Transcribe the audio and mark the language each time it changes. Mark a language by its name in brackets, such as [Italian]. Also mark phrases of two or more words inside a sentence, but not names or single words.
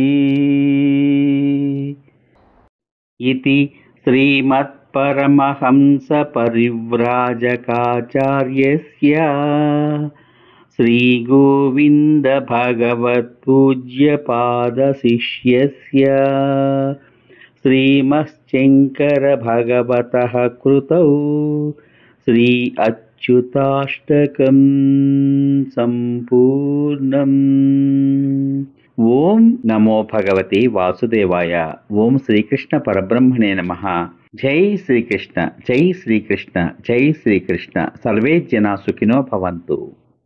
[Sanskrit] इति श्रीमत्परमहंसपरिव्राजकाचार्यस्य श्रीगोविन्दभगवत्पूज्यपादशिष्यस्य श्रीमच्छङ्करभगवतः कृतौ श्री अच्युताष्टकं सम्पूर्णम्। ఓం నమో భగవతే వాసుదేవాయ. ఓం శ్రీకృష్ణ పరబ్రహ్మణే నమః. జై శ్రీకృష్ణ, జై శ్రీకృష్ణ, జై శ్రీకృష్ణ. సర్వే జనా సుఖినో భవంతు.